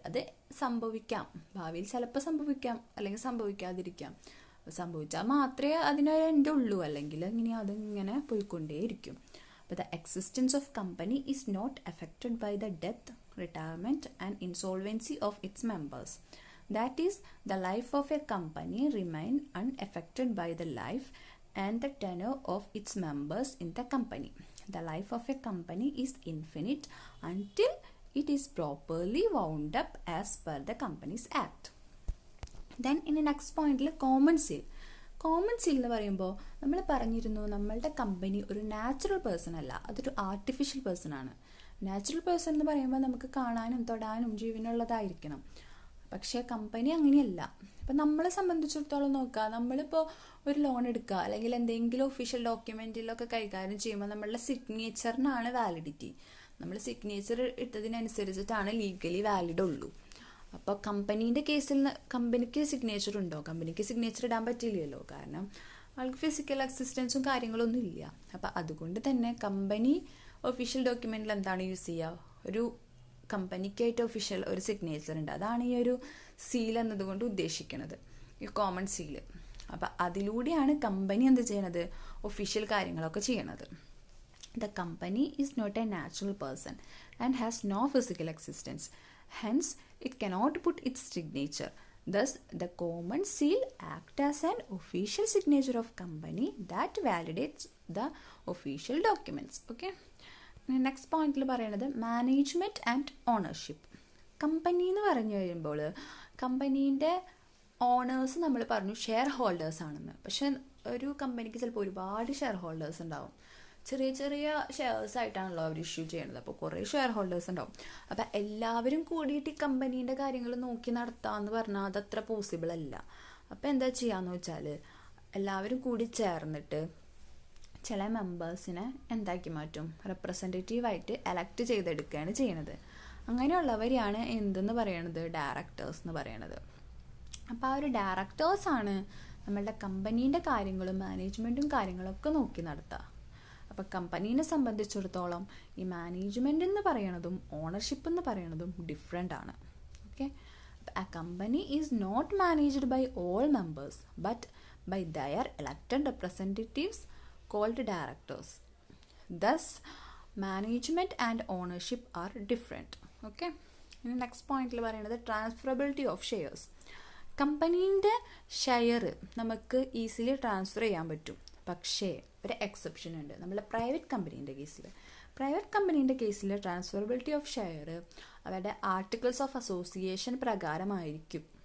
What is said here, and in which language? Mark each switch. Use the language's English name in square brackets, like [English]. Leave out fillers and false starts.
[Malayalam] അത് സംഭവിക്കാം, ഭാവിയിൽ ചിലപ്പോൾ സംഭവിക്കാം, അല്ലെങ്കിൽ സംഭവിക്കാതിരിക്കാം. സംഭവിച്ചാൽ മാത്രമേ അതിനൊരു എൻഡ് ഉള്ളൂ, അല്ലെങ്കിൽ ഇങ്ങനെ അതിങ്ങനെ പോയിക്കൊണ്ടേയിരിക്കും. [English] അപ്പോൾ the existence of company is not affected by the death, retirement and insolvency of its members. That is, the life of a company remain unaffected by the life and the tenure of its members in the company. The life of a company is infinite until it is properly wound up as per the Companies Act. Then in the next point, common seal. [Malayalam] Common seal എന്ന് പറയുമ്പോൾ നമ്മൾ പറഞ്ഞിരുന്നു, നമ്മളുടെ company ഒരു natural person അല്ല, അതൊരു artificial person ആണ്. Natural person എന്ന് പറയുമ്പോൾ നമുക്ക് കാണാനും തൊടാനും ജീവനുള്ളതായിരിക്കണം. പക്ഷേ കമ്പനി അങ്ങനെയല്ല. ഇപ്പം നമ്മളെ സംബന്ധിച്ചിടത്തോളം നോക്കുക, നമ്മളിപ്പോൾ ഒരു ലോൺ എടുക്കുക അല്ലെങ്കിൽ എന്തെങ്കിലും ഒഫീഷ്യൽ ഡോക്യുമെൻറ്റിലൊക്കെ കൈകാര്യം ചെയ്യുമ്പോൾ നമ്മളുടെ സിഗ്നേച്ചറിനാണ് വാലിഡിറ്റി. നമ്മൾ സിഗ്നേച്ചർ ഇട്ടതിനനുസരിച്ചിട്ടാണ് ലീഗലി വാലിഡ് ഉള്ളൂ. അപ്പോൾ കമ്പനീൻ്റെ കേസിൽ കമ്പനിക്ക് സിഗ്നേച്ചർ ഉണ്ടോ? കമ്പനിക്ക് സിഗ്നേച്ചർ ഇടാൻ പറ്റില്ലല്ലോ, കാരണം ആൾക്ക് ഫിസിക്കൽ അസിസ്റ്റൻസും കാര്യങ്ങളൊന്നും ഇല്ല. അപ്പം അതുകൊണ്ട് തന്നെ കമ്പനി ഒഫീഷ്യൽ ഡോക്യുമെൻറ്റിൽ എന്താണ് യൂസ് ചെയ്യുക? ഒരു കമ്പനിക്കായിട്ട് ഒഫീഷ്യൽ ഒരു സിഗ്നേച്ചർ ഉണ്ട്, അതാണ് ഈ ഒരു സീൽ എന്നതുകൊണ്ട് ഉദ്ദേശിക്കുന്നത്, ഈ കോമൺ സീല്. അപ്പം അതിലൂടെയാണ് കമ്പനി എന്ത് ചെയ്യണത്? ഒഫീഷ്യൽ കാര്യങ്ങളൊക്കെ ചെയ്യണത്. [English] The company is not a natural person and has no physical existence. Hence it cannot put its signature. Thus, the common seal acts as an official signature of company that validates the official documents. Okay. [Malayalam] Next പോയിന്റിൽ പറയുന്നത് management and ownership. Company എന്ന് പറഞ്ഞു കഴിയുമ്പോൾ കമ്പനീൻ്റെ owners നമ്മൾ പറഞ്ഞു share holders ആണെന്ന്. പക്ഷെ ഒരു കമ്പനിക്ക് ചിലപ്പോൾ ഒരുപാട് ഷെയർ ഹോൾഡേഴ്സ് ഉണ്ടാവും. ചെറിയ ചെറിയ ഷെയർസ് ആയിട്ടാണല്ലോ അവർ ഇഷ്യൂ ചെയ്യണത്. അപ്പോൾ കുറേ ഷെയർ ഹോൾഡേഴ്സ് ഉണ്ടാവും. അപ്പം എല്ലാവരും കൂടിയിട്ട് ഈ കമ്പനീൻ്റെ കാര്യങ്ങൾ നോക്കി നടത്താമെന്ന് പറഞ്ഞാൽ അതത്ര പോസിബിൾ അല്ല. അപ്പോൾ എന്താ ചെയ്യാന്ന് വെച്ചാൽ എല്ലാവരും കൂടി ചേർന്നിട്ട് ചില മെമ്പേഴ്സിനെ എന്താക്കി മാറ്റും? റെപ്രസെൻറ്റേറ്റീവായിട്ട് എലക്ട് ചെയ്തെടുക്കുകയാണ് ചെയ്യണത്. അങ്ങനെയുള്ളവരെയാണ് എന്തെന്ന് പറയണത്? ഡയറക്ടേഴ്സ് എന്ന് പറയണത്. അപ്പോൾ ആ ഒരു ഡയറക്ടേഴ്സാണ് നമ്മളുടെ കമ്പനീൻ്റെ കാര്യങ്ങളും മാനേജ്മെൻറ്റും കാര്യങ്ങളൊക്കെ നോക്കി നടത്തുക. അപ്പോൾ കമ്പനീനെ സംബന്ധിച്ചിടത്തോളം ഈ മാനേജ്മെൻറ്റ് എന്ന് പറയണതും ഓണർഷിപ്പ് എന്ന് പറയണതും ഡിഫറെൻ്റ് ആണ്. Okay. [English] A company is not managed by all members but by their elected representatives called directors. Thus, management and ownership are different. Okay. [Malayalam] ഇനി നെക്സ്റ്റ് പോയിന്റിൽ പറയുന്നത് ട്രാൻസ്ഫറബിലിറ്റി ഓഫ് ഷെയർസ്. കമ്പനീൻ്റെ ഷെയർ നമുക്ക് easily transfer ചെയ്യാൻ പറ്റും. പക്ഷേ ഒരു exception ഉണ്ട് നമ്മുടെ പ്രൈവറ്റ് കമ്പനീൻ്റെ കേസിൽ. പ്രൈവറ്റ് കമ്പനീൻ്റെ കേസിൽ ട്രാൻസ്ഫറബിലിറ്റി ഓഫ് ഷെയർ അവരുടെ ആർട്ടിക്കിൾസ് ഓഫ് അസോസിയേഷൻ പ്രകാരമായിരിക്കും.